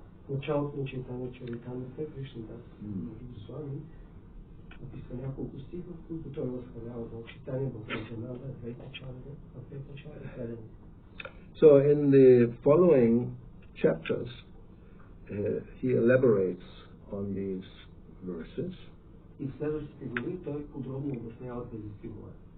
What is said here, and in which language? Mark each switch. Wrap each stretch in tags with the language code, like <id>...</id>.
<bg>Началото на Чайтанья Чаритамрита Кришнадас Госвами описва няколко стиха, в които той възхвалява Чайтанья, Бхакти-yoga, Advaita Acharya.</bg> <en>So in the following chapters, he elaborates on these verses.</en> <bg>И в следващите глави той подробно обяснява тези стихове.</bg>